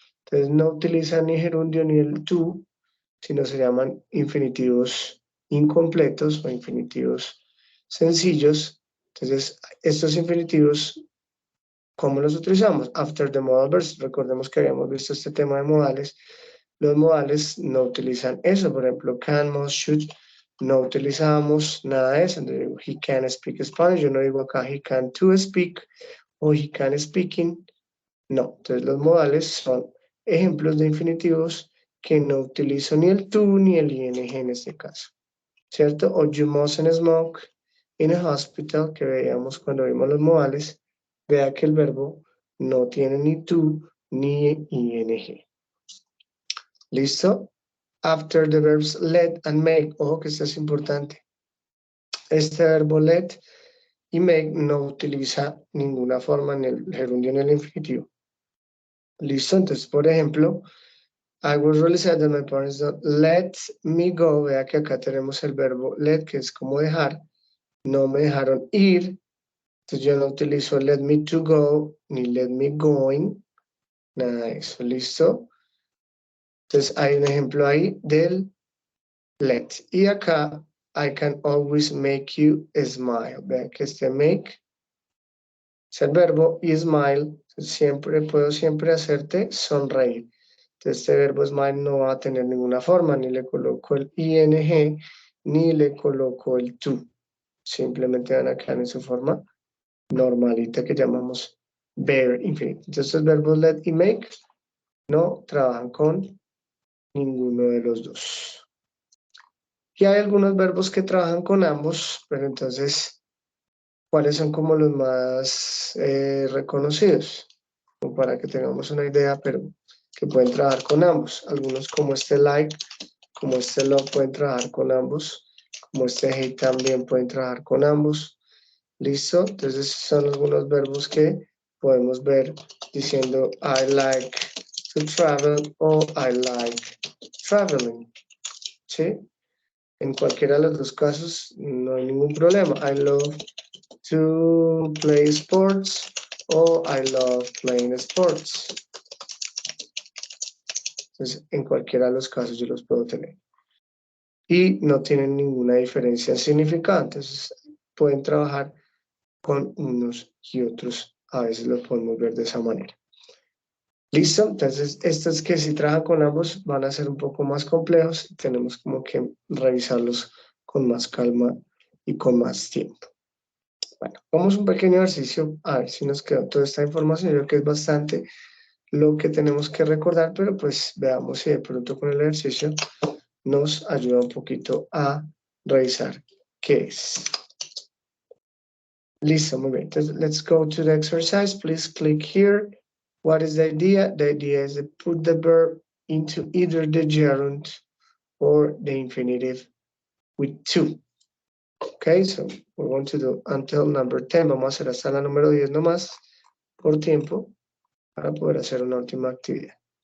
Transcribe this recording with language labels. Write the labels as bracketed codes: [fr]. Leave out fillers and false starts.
[es] Entonces no utilizan ni gerundio ni el to, sino se llaman infinitivos incompletos o infinitivos sencillos. Entonces, estos infinitivos, ¿cómo los utilizamos? [en] After the modal verbs. [es] Recordemos que habíamos visto este tema de modales. Los modales no utilizan eso. Por ejemplo, can, must, should. No utilizamos nada de eso. [en] Entonces, he can speak Spanish. [es] Yo no digo acá [en] he can to speak o he can speaking. [es] No. Entonces, los modales son ejemplos de infinitivos que no utilizo ni el to ni el ing en este caso, ¿cierto? O [en] you mustn't smoke in a hospital, [es] que veíamos cuando vimos los modales, vea que el verbo no tiene ni to ni ing. ¿Listo? [en] After the verbs let and make, [es] ojo que esto es importante. Este verbo let y make no utiliza ninguna forma en el gerundio ni el infinitivo. ¿Listo? Entonces, por ejemplo, [en] I was really sad that my parents don't let me go. [es] Vea que acá tenemos el verbo let, que es como dejar. No me dejaron ir. Entonces yo no utilizo [en] let me to go, [es] ni [en] let me going. [es] Nada de eso. ¿Listo? Entonces hay un ejemplo ahí del let. Y acá, [en] I can always make you smile. [es] Vea que este make es el verbo y smile. Puedo siempre hacerte sonreír. Entonces, este verbo smile no va a tener ninguna forma, ni le coloco el ing, ni le coloco el to. Simplemente van a quedar en su forma normalita que llamamos bare infinite. Entonces, los verbos let y make no trabajan con ninguno de los dos. Y hay algunos verbos que trabajan con ambos, pero entonces, ¿cuáles son como los más reconocidos? Como para que tengamos una idea, pero que pueden trabajar con ambos. Algunos como este like, como este love pueden trabajar con ambos, como este hate también pueden trabajar con ambos. ¿Listo? Entonces son algunos verbos que podemos ver diciendo [en] I like to travel [es] o [en] I like traveling. [es] ¿Sí? En cualquiera de los dos casos no hay ningún problema. [en] I love to play sports o I love playing sports. [es] Entonces, en cualquiera de los casos yo los puedo tener. Y no tienen ninguna diferencia significante. Entonces, pueden trabajar con unos y otros. A veces lo podemos ver de esa manera. ¿Listo? Entonces, estos que si trabajan con ambos van a ser un poco más complejos. Tenemos como que revisarlos con más calma y con más tiempo. Bueno, vamos a un pequeño ejercicio a ver si nos quedó toda esta información. Yo creo que es bastante lo que tenemos que recordar, pero pues veamos si de pronto con el ejercicio nos ayuda un poquito a revisar qué es. Listo, muy bien. [en] Entonces, let's go to the exercise. Please click here. What is the idea? The idea is to put the verb into either the gerund or the infinitive with to. Okay, so we want to do until number 10. [es] Vamos a hacer hasta la número 10 nomás por tiempo para poder hacer una última actividad.